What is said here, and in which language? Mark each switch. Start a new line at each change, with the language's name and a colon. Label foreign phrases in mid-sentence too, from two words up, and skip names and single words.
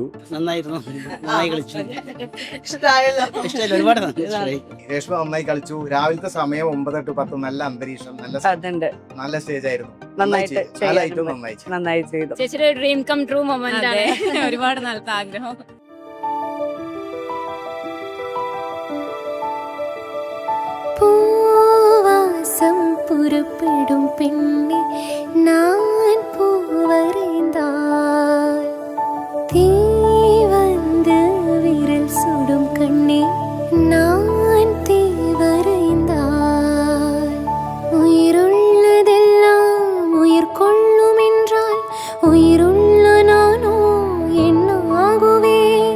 Malayalam: നന്നായിരുന്നു, നന്നായി കളിച്ചു. ഒരുപാട് രേഷ്മ നന്നായി കളിച്ചു. രാവിലത്തെ സമയം 9 to 10 നല്ല അന്തരീക്ഷം, നല്ല സ്റ്റേജ് ആയിരുന്നു. നന്നായി ചെയ്തു. ചേച്ചിയുടെ
English: dream come true moment
Malayalam: ആണ്. ഒരുപാട് നല്ല ആഗ്രഹം.
Tamil: பூவாசம் புறப்படும் பெண்ணே நான் பூவரைந்தால் தீ வந்து விரல் சுடும் கண்ணே நான் தீ வரைந்தால் உயிருள்ளதெல்லாம் உயிர் கொள்ளும் என்றால் உயிருள்ள நானோ என்ன ஆகுவேன்?